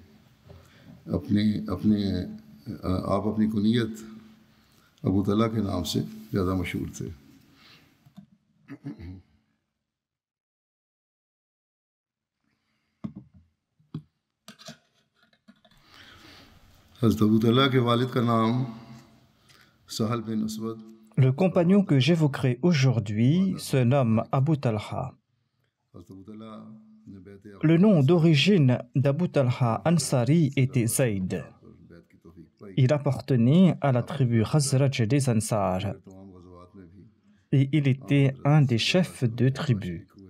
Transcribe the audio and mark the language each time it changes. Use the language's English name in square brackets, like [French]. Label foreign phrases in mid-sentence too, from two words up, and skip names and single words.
[Urdu] آپ اپنی کنیت ابو طلحہ کے نام سے زیادہ مشہور تھے. حضرت ابو طلحہ کے والد کا نام سہل بن اسود. [French] Le compagnon que j'évoquerai aujourd'hui se nomme Abu Talha. Le nom d'origine d'Abu Talha Ansari était Zayd. Il appartenait à la tribu Khazraj des Ansar et il était un des chefs de tribu.